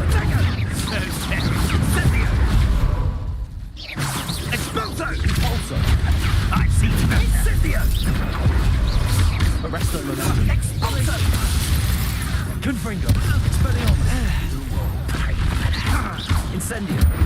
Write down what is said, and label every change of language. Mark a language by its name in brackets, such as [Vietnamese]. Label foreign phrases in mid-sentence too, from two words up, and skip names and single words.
[Latin] Incendio! Expulso! Expulso! [English] I see that! [Latin] Incendio! Arresto momentum! Expulso! Confringo! Expelliarmus! Incendio!